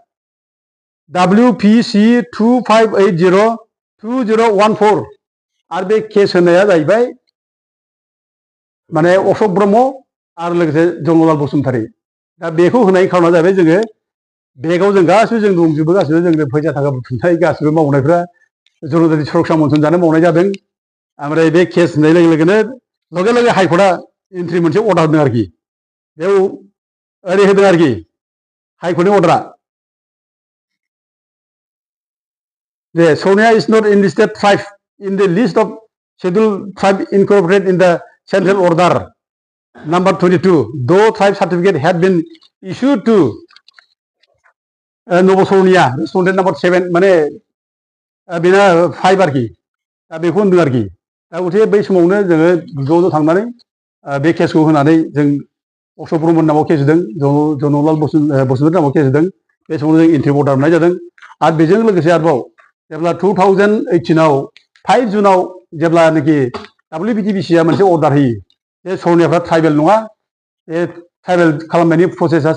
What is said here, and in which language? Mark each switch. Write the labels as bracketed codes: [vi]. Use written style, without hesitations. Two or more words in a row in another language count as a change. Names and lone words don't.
[brx] WPC 25802014 आरो बे केस होनाया जाहैबाय माने अशोक ब्रह्म आरो लोगोसे जनरलाल बसुमतारी दा बेखौ होनायनि खारना जाहैबाय जोङो बेगाव जों गासिबो जों दंजोबो गासिबो जोंनो फैसा थाखा बुथुमनाय गासिबो मावनायफ्रा जनजाति सुरक्षा मन्थ्रि जानो मावनाय जादों ओमफ्राय बे केस होनाय लोगो लोगोनो लगे लगे हाइकर्टआ एन्ट्रि मोनसे अर्डार होदों आरोखि बेयाव ओरै होदों आरोखि हाइकर्टनि अर्डारा [en] जे Sonia is not enlisted tribe in the list of scheduled tribe incorporated in the central order number 22 though tribe certificate had been issued to Nova Sonia respondent number 7 [brx] माने बेना 5 आरोखि दा बेखौ होनदों आरोखि दा गथे बै समावनो जोङो ज' थांनानै बे केसखौ होनानै जों अशोक ब्रह्मनि नामाव केस होदों जनरलाल बसुमतारी नामाव केस होदों बे समाव जों एन्ट्रि अर्डार मोननाय जादों आरो बेजों लोगोसे आरोबाव जेब्ला 2018आव 5 जुनाव जेब्लानाखि WBDBCआ मोनसे अर्डार होयो बे सरनियाफ्रा ट्राइबेल नङा बे ट्राइबेल खालामनायनि प्रसेसा